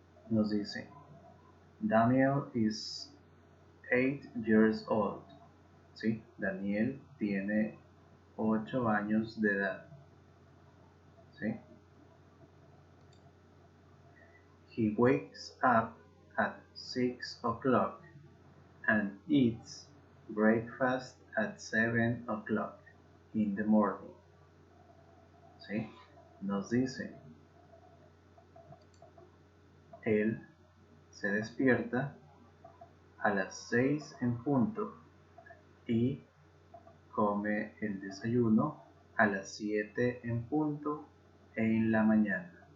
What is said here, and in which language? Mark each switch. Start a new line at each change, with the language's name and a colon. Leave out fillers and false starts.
Spanish: Nos dice
English: Daniel is 8 years old.
Spanish: ¿Sí? Daniel tiene 8 años de edad. ¿Sí?
English: He wakes up at 6 o'clock and eats breakfast at 7 o'clock in the morning.
Spanish: ¿Sí? Nos dice, él se despierta a las 6 en punto y come el desayuno a las 7 en punto en la mañana.